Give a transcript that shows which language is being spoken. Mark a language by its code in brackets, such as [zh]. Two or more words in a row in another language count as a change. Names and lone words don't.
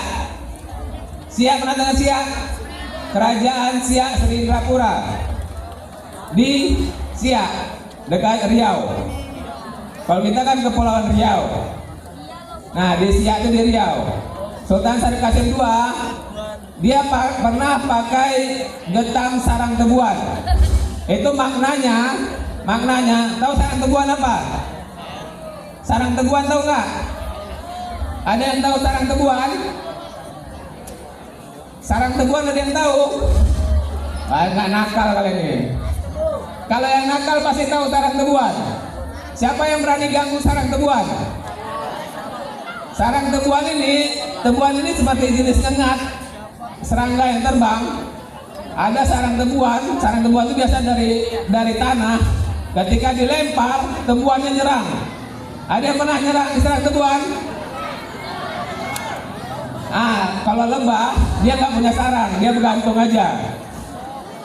[id] Siak, pernah dengar Siak? Kerajaan Siak Sri Indrapura di Siak, dekat Riau. Kalau kita kan Kepulauan Riau. Nah, di Siak itu di Riau. Sultan Syarif Qasim II dia pernah pakai getam sarang tebuan. Itu maknanya, tahu sarang tebuan apa? Sarang tebuan tahu nggak? Ada yang tahu sarang tebuan? Sarang tebuan ada yang tahu? Nggak nakal kalian ini. Kalau yang nakal pasti tahu sarang tebuan. Siapa yang berani ganggu sarang tebuan? Sarang tebuan ini seperti jenis ngengat, serangga yang terbang. Ada sarang tebuan itu biasa dari tanah. Ketika dilempar, tebuannya nyerang. Ada yang pernah nyerang di sarang tebuan? Kalau lebah, dia nggak punya sarang, dia bergantung aja.